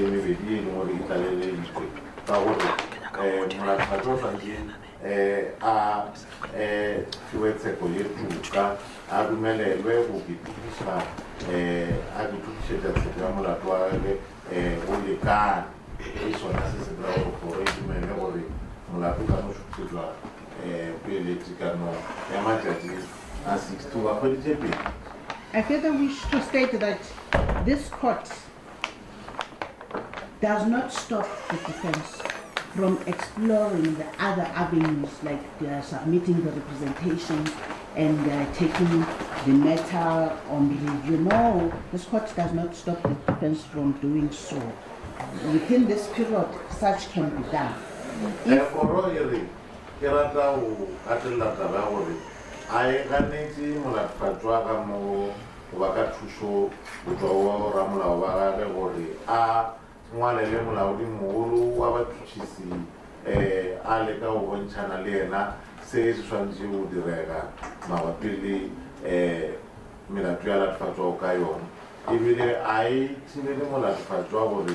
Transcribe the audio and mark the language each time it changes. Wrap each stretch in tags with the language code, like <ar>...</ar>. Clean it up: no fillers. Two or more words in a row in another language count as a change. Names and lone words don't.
<nso>mebedi e leng gore e tlaleleditšwe ka gore molatofatšwa o santse a fiwe tsheko ye tuka a dumelelwe go ketiriša a ketutišetša tsheko ya molato wa gage go lekane e sona se se dira gore kgoro e dumele gore molato ka no šotšetšwa peeletše ka no ya matšatši a 62 ba kgweditše pele.</nso> <en>I further wish to state that this court does not stop the defense from exploring the other avenues, like submitting the representation and taking the matter on review. No, this court does not stop the defense from doing so. Within this period, such can be done.</en> <nso>I ganetse molatofatšwa ka mo go ba ka thušo go tswa wa boramolao ba gage gore a ngwalele molaodimogolo wa batšhotšhisi a leka go bontšhana le yena se se swanetše go direga mabapi le melato ya latofatšwa ka yona ebile a e thibele molatofatšwa gore</nso>